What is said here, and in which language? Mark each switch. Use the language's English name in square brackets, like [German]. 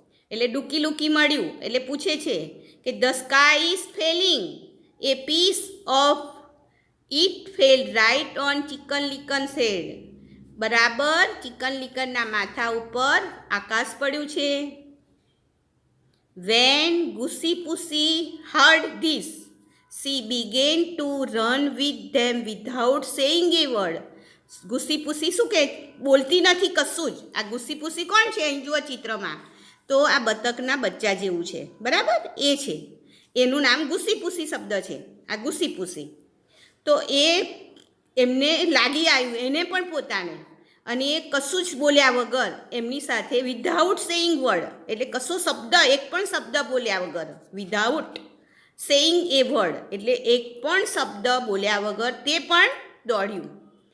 [English] એટલે Ducky Lucky મળ્યું એટલે પૂછે છે કે the sky is falling a piece of it fell right on Chicken Licken shed. [Gujarati] બરાબર ચિકન લિકનના માથા ઉપર આકાશ પડ્યું છે. [English] When Goosey Poosey heard this she began to run with them without saying a word. [Gujarati] ગુસ્સી પૂસી શું કહે? બોલતી નથી કશું જ. આ ગુસ્સી પૂસી કોણ છે? અહીં જુઓ ચિત્રમાં તો આ બતકના બચ્ચા જેવું છે. બરાબર એ છે, એનું નામ ગુસ્સી પૂસી શબ્દ છે. આ ગુસ્સી પૂસી તો એ એમને લાગી આવ્યું એને પણ પોતાને, અને એ કશું જ બોલ્યા વગર એમની સાથે વિધાઉટ સેઈંગ વર્ડ એટલે કશો શબ્દ એક પણ શબ્દ બોલ્યા વગર, વિધાઉટ સેઈંગ એ વર્ડ એટલે એક પણ શબ્દ બોલ્યા વગર તે પણ દોડ્યું.